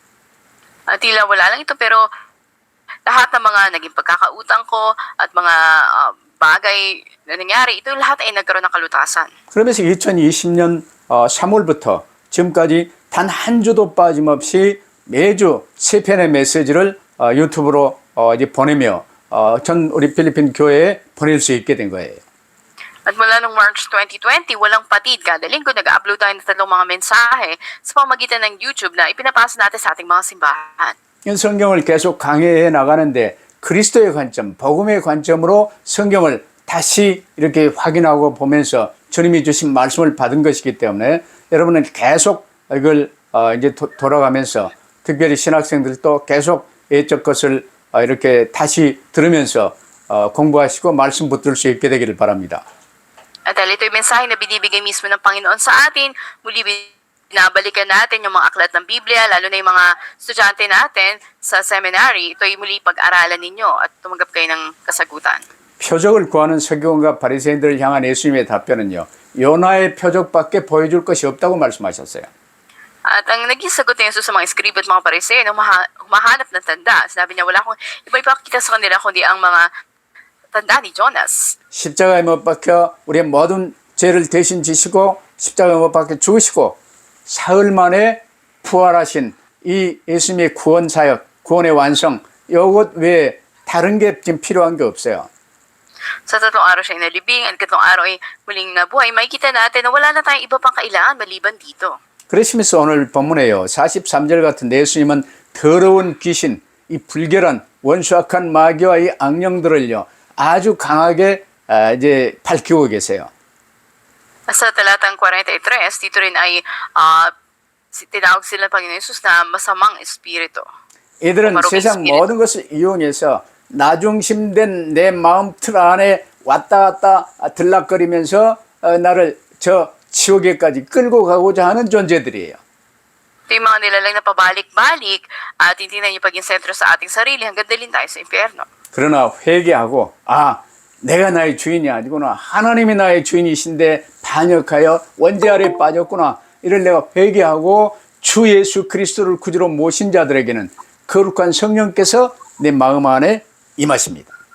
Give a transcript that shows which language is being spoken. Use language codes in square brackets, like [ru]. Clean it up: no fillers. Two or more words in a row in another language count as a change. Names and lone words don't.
[tl] Tila wala lang ito, pero lahat ng mga naging pagkakautang ko at mga bagay na nangyari, ito lahat ay nagkaroon ng kalutasan. [ko] 그러면서 2020년 3월부터 지금까지 단 한 주도 빠짐없이 매주 세 편의 메시지를 유튜브로 이제 보내며 전 우리 필리핀 교회에 보낼 수 있게 된 거예요. [tl] At mula noong March 2020, walang patid. Kada linggo, nag-upload tayo ng 3 mga mensahe sa pamamagitan ng YouTube na ipinapasa natin sa ating mga simbahan. [ko] 이 성경을 계속 강해해 나가는데 그리스도의 관점, 복음의 관점으로 성경을 다시 이렇게 확인하고 보면서 주님이 주신 말씀을 받은 것이기 때문에 여러분은 계속 이걸 이제 돌아가면서 특별히 신학생들도 계속 예적 것을 이렇게 다시 들으면서 공부하시고 말씀 붙들 수 있게 되기를 바랍니다. [tl] At dahil ito yung mensahe na binibigay mismo ng Panginoon sa atin, muli binabalikan natin yung mga aklat ng Biblia, lalo na yung mga estudyante natin sa seminary. Ito yung muli pag-aralan ninyo at tumanggap kayo ng kasagutan. [ko] 표적을 구하는 서기관과 바리새인들을 향한 예수님의 답변은요. 요나의 표적밖에 보여줄 것이 없다고 말씀하셨어요. [tl] At ang naging sagot ni Jesus sa mga eskribo at mga pariseo na humahanap ng tanda, sinabi niya wala akong iba ipakita sa kanila kundi ang mga tanda ni Jonas. [ko] 십자가에 못 박혀 우리의 모든 죄를 대신 지시고 십자가에 못 박혀 죽으시고 사흘 만에 부활하신 이 예수님의 구원 사역, 구원의 완성, 이것 외에 다른 게 지금 필요한 게 없어요. [tl] Sa 3 araw siya inalibing at 3 araw ay muling nabuhay. Makikita natin na wala na tayong iba pang kailangan maliban dito. [ko] 그러시면서 오늘 본문에요. 43절 같은 예수님은 더러운 귀신, 이 불결한 원수악한 마귀와 이 악령들을요. 아주 강하게 이제 밝히고 계세요. [tl] Sa talatang 43, dito rin ay tinawag sila ng Panginoon Jesus na masamang espiritu. [ko] 이들은 세상 모든 것을 이용해서 나중심된 내 마음 틀 안에 왔다 갔다 들락거리면서 나를 저 지옥에까지 끌고 가고자 하는 존재들이에요. [tl] Ito yung mga nilalang na pabalik-balik at titingnan yung paging sentro sa ating sarili hanggang dalhin tayo sa impyerno. [ko] 그러나 회개하고 내가 나의 주인이 아니구나. 하나님이 나의 주인이신데 반역하여 원죄 아래 빠졌구나. 이를 내가 회개하고 주 예수 그리스도를 구주로 모신 자들에게는 거룩한 성령께서 내 마음 안에 임하십니다.